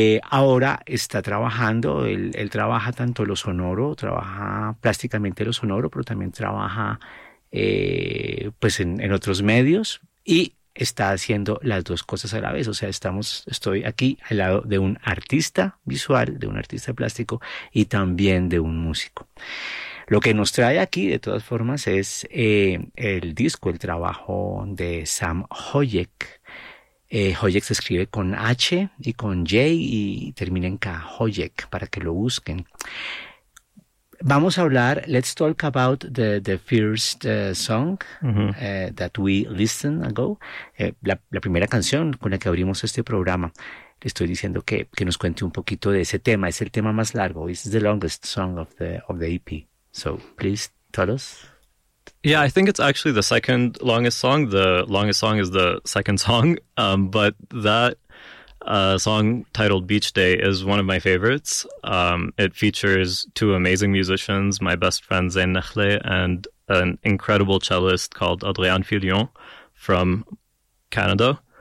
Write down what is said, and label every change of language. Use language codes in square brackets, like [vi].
[es] Ahora está trabajando, él trabaja tanto lo sonoro, trabaja plásticamente lo sonoro, pero también trabaja pues en otros medios y está haciendo las dos cosas a la vez. O sea, estoy aquí al lado de un artista visual, de un artista plástico y también de un músico. Lo que nos trae aquí, de todas formas, es el disco, el trabajo de Sam Hoyek. Hoyek se escribe con H y con J y termina en K, Hoyek, para que lo busquen. Vamos a hablar, [en] let's talk about the first song that we listened ago. [es] La primera canción con la que abrimos este programa. Le estoy diciendo que nos cuente un poquito de ese tema. Es el tema más largo. [en] This is the longest song of the EP. So, please tell us. Yeah, I think it's actually the second longest song. The longest song is the second song. But that song titled Beach Day is one of my favorites. It features two amazing musicians, my best friend Zane Nechle and an incredible cellist called Adrian Filion from Canada.